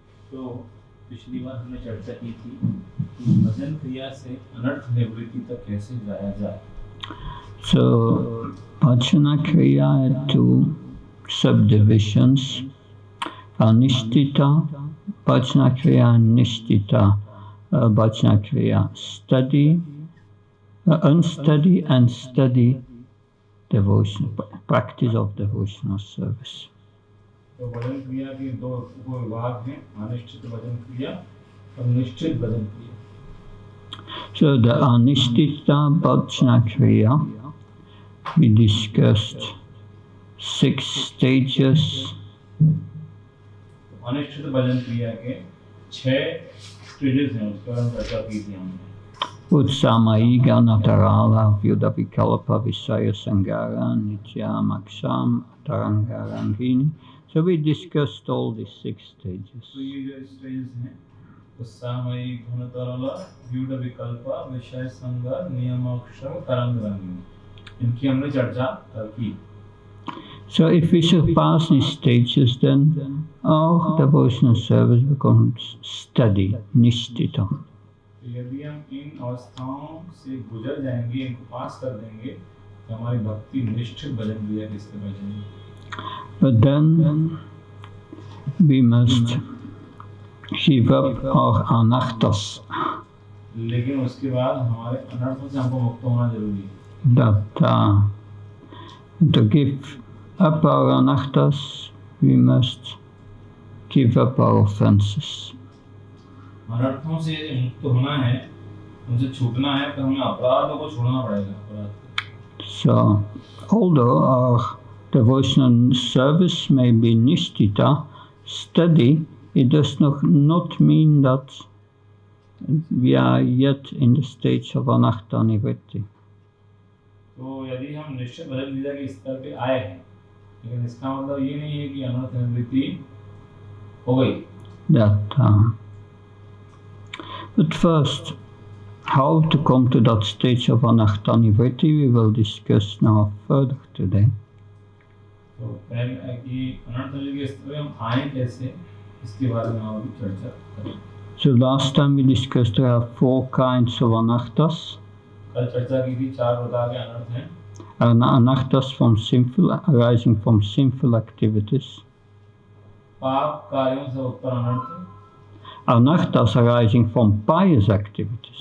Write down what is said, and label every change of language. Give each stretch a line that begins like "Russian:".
Hindi: तो पिछली बार हमने चर्चा की थी कि भजन क्रिया से अनर्थ निवृत्ति तक कैसे जाया जाए.
English: So Bhajana Kriya had two subdivisions, Anishtita Bhajana Kriya and Nishtita Bhajana Kriya, study, unstudy and study devotion, practice of devotional service.
Hindi: तो भजन क्रिया के दो उपविभाग हैं, अनिश्चित भजन क्रिया और निश्चित भजन क्रिया.
English: So the Anishtita Bhajana Kriya, we discussed 6 stages.
Hindi: अनिश्चित भजन क्रिया के 6 स्टेजेस हैं, उसके बारे में चर्चा की थी हमने.
Sanskrit: Utsamaiga Natarala Vyuda Vikalpa Visaya Sangara Nitya Maksam Tarangarangini.
English: So we discussed all these 6 stages.
Hindi: तो ये जो स्टेजेस हैं, उत्साहमयी घनतरला व्यूढ़ विकल्पा विषय संगा नियमाक्षर तरंगरंगिनी, इनकी हमने चर्चा की.
English: So if we surpass these stages, then our devotional service becomes steady, nishtita.
Hindi: यदि हम इन अवस्थाओं से गुजर जाएंगे, इनको पास कर देंगे, तो हमारी भक्ति निश्चित भजन क्रिया की स्थिति में जाएगी.
English: But then we must give up our anarthas.
Hindi: लेकिन उसके बाद हमारे अनर्थों से हमको मुक्त होना जरूरी है.
English: That to give up our anarthas, we must give up our offenses.
Hindi: अनर्थों से मुक्त होना है, उनसे छूटना है, तो हमें अपराधों को छोड़ना पड़ेगा.
English: So, although our devotional service may be nishtita, steady, it does not mean that we are yet in the stage of anartha nivritti.
Hindi: तो यदि हम निश्चित भजन क्रिया के स्तर पे आए हैं, लेकिन इसका मतलब ये नहीं है कि अनर्थ निवृत्ति हो गई.
English: But first, how to come to that stage of anartha nivritti we will discuss now further today.
Hindi: तो पहले कि अनर्थ निवृत्ति के स्तर पे हम आए कैसे, इसके बारे में हम अभी चर्चा करें.
English: So last time we discussed there are 4 kinds of anarthas.
Hindi: कल चर्चा की थी 4 प्रकार के अनर्थ हैं.
English: Anarthas arising from sinful activities.
Hindi: पाप कार्यों से उत्पन्न अनर्थ.
English: Anarthas arising from pious activities.